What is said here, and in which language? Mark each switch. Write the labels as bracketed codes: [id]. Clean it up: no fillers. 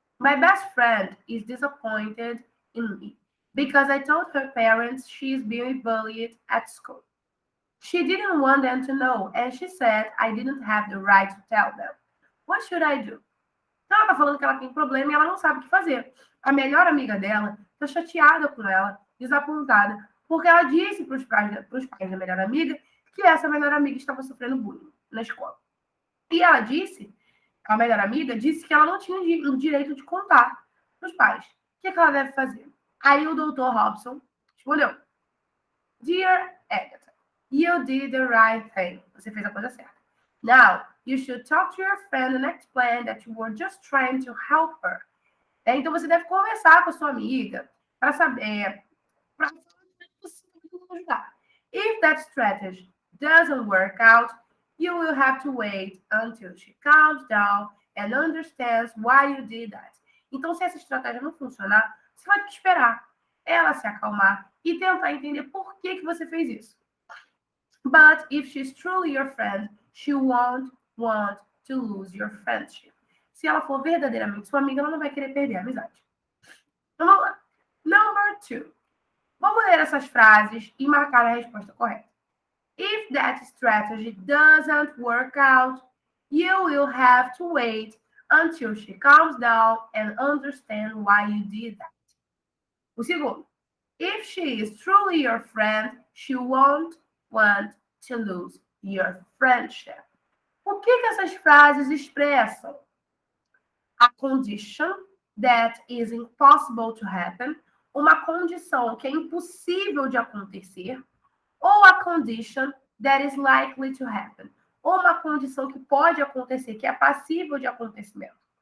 [en] My best friend is disappointed in me because I told her parents she is being bullied at school. She didn't want them to know and she said I didn't have the right to tell them. What should I do? [pt] Então, ela tá falando que ela tem problema e ela não sabe o que fazer. A melhor amiga dela tá chateada com ela, desapontada, porque ela disse para os pais da melhor amiga que essa melhor amiga estava sofrendo bullying na escola. E ela disse, a melhor amiga, disse que ela não tinha o direito de contar para os pais. O que ela deve fazer? Aí o doutor Robson respondeu: [en] Dear Agatha, you did the right thing. [pt] Você fez a coisa certa. [en] Now, you should talk to your friend and explain that you were just trying to help her. [pt] Então, você deve conversar com a sua amiga para saber, para ajudar. [en] If that strategy doesn't work out, you will have to wait until she calms down and understands why you did that. [pt] Então, se essa estratégia não funcionar, você vai ter que esperar ela se acalmar e tentar entender por que você fez isso. [en] But if she's truly your friend, she won't want to lose your friendship. [pt] Se ela for verdadeiramente sua amiga, ela não vai querer perder a amizade. Vamos lá. [en] Number 2. [pt] Vamos ler essas frases e marcar a resposta correta. [en] If that strategy doesn't work out, you will have to wait until she calms down and understand why you did that. [pt] O segundo. [en] If she is truly your friend, she won't want to lose your friendship. [pt] O que essas frases expressam? [en] A condition that is impossible to happen, [pt] uma condição que é impossível de acontecer, ou [en] a condition that is likely to happen, [pt] ou uma condição que pode acontecer, que é passível de acontecimento.